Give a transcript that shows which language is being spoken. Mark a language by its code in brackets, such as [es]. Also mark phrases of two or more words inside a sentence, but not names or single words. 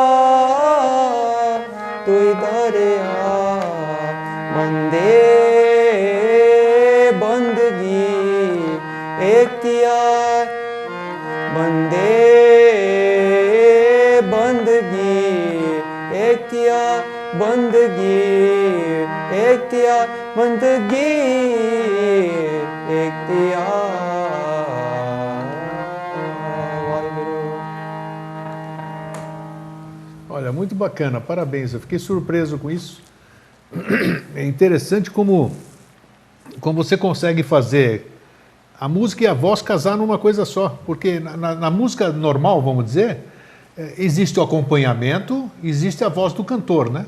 [ur] دوہی دریا، بندے بندگی اختیار، بندے بندگی اختیار، بندگی اختیار، بندگی اختیار. [pt] Olha, muito bacana, parabéns. Eu fiquei surpreso com isso. É interessante como você consegue fazer a música e a voz casar numa coisa só, porque na música normal, vamos dizer, existe o acompanhamento, existe a voz do cantor, né?